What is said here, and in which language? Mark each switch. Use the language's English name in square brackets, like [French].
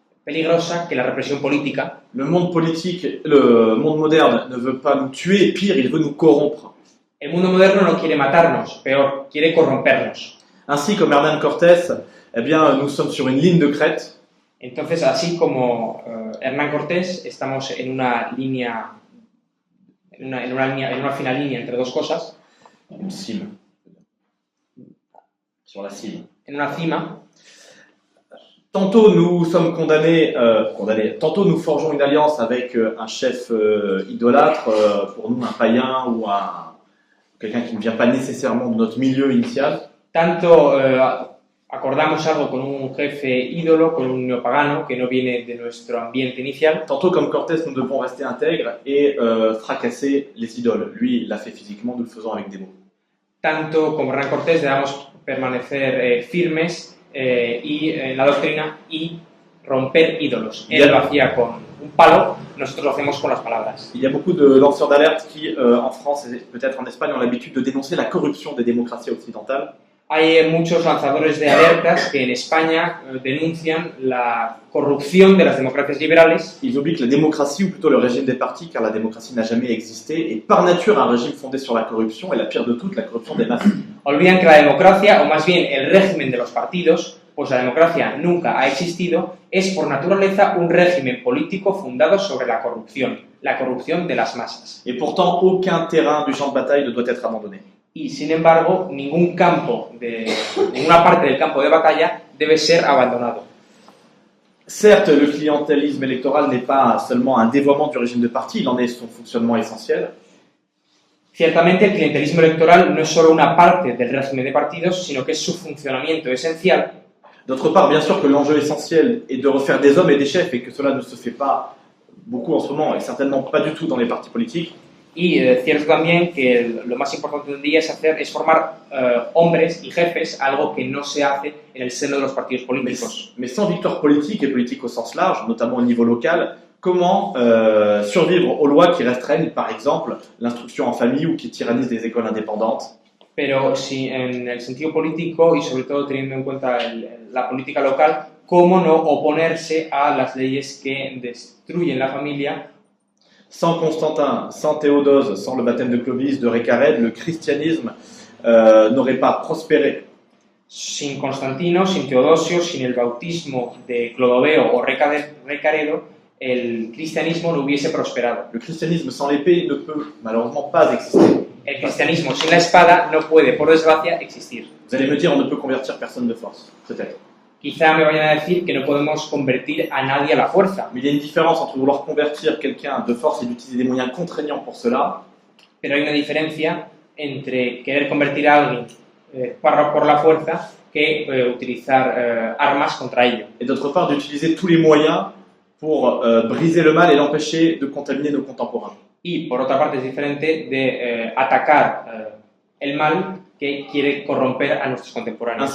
[Spanish] peligrosa que la represión política. [French] Le monde politique, le monde moderne ne veut pas nous tuer, pire, il veut nous corrompre. [Spanish] El mundo moderno no quiere matarnos, peor, quiere corrompernos. [French] Ainsi, comme Hernán Cortés, eh bien, nous sommes sur une ligne de crête. [Spanish] Entonces, así como Hernán Cortés, estamos en una línea, en una fina línea entre dos cosas, [French] Une cime. Sur la cime. [Spanish] en una cima. [French] Tantôt nous sommes condamnés, tantôt nous forgeons une alliance avec un chef idolâtre, pour nous un païen ou quelqu'un qui ne vient pas nécessairement de notre milieu initial. [Spanish] Tanto acordamos algo con un jefe ídolo, con un neopagano que no viene de nuestro ambiente inicial. [French] Tantôt comme Cortés nous devons rester intègres et fracasser les idoles. Lui, il l'a fait physiquement, nous le faisons avec des mots. [Spanish] Tanto como Hernán Cortés debemos permanecer firmes y en la doctrina y romper ídolos. Él lo hacía con un palo, nosotros lo hacemos con las palabras. [French] Il y a beaucoup de lanceurs d'alerte qui, en France et peut-être en Espagne, ont l'habitude de dénoncer la corruption des démocraties occidentales. [Spanish] Hay muchos lanzadores de alertas que en España denuncian la corrupción de las democracias liberales. [French] Ils oublient que la démocratie, ou plutôt le régime des partis, car la démocratie n'a jamais existé, est par nature un régime fondé sur la corruption, et la pire de toutes, la corruption des masses. [Spanish] Olvidan que la democracia, o más bien el régimen de los partidos, pues la democracia nunca ha existido, es por naturaleza un régimen político fundado sobre la corrupción de las masas. [French] Et pourtant, aucun terrain du champ de bataille ne doit être abandonné. [Spanish] Y sin embargo, ninguna parte del campo de batalla debe ser abandonado. [French] Certes, le clientélisme électoral n'est pas seulement un dévoiement du régime de parti, il en est son fonctionnement essentiel. [Spanish] Ciertamente, el clientelismo electoral no es solo una parte del régimen de partidos, sino que es su funcionamiento esencial. [French] D'autre part, bien sûr que l'enjeu essentiel est de refaire des hommes et des chefs, et que cela ne se fait pas beaucoup en ce moment, et certainement pas du tout dans les partis politiques. [Spanish] Y cierto también que lo más importante hoy en día es formar hombres y jefes, algo que no se hace en el seno de los partidos políticos. [French] Mais sans victoire politique et politique au sens large, notamment au niveau local, comment survivre aux lois qui restreignent, par exemple, l'instruction en famille ou qui tyrannisent les écoles indépendantes? [Spanish] Pero si en el sentido político y sobre todo teniendo en cuenta la política local, ¿cómo no oponerse a las leyes que destruyen la familia? [French] Sans Constantin, sans Théodose, sans le baptême de Clovis, de Récarède, le christianisme n'aurait pas prospéré. [Spanish] Sin Constantino, sin Teodosio, sin el bautismo de Clodoveo o Recaredo, el cristianismo no hubiese prosperado. [French] Le christianisme sans l'épée ne peut malheureusement pas exister. [Spanish] El cristianismo sin la espada no puede, por desgracia, existir. [French] Vous allez me dire, on ne peut convertir personne de force, peut-être. [Spanish] Quizá me vayan a decir que no podemos convertir a nadie a la fuerza. [French] Mais il y a une différence entre vouloir convertir quelqu'un de force et d'utiliser des moyens contraignants pour cela. [Spanish] Pero hay una diferencia entre querer convertir a alguien por la fuerza que utilizar armas contra ello. [French] Et d'autre part, d'utiliser tous les moyens pour briser le mal et l'empêcher de contaminer nos contemporains. [Spanish] Y por otra parte es diferente de atacar el mal que quiere corromper a nuestros contemporáneos.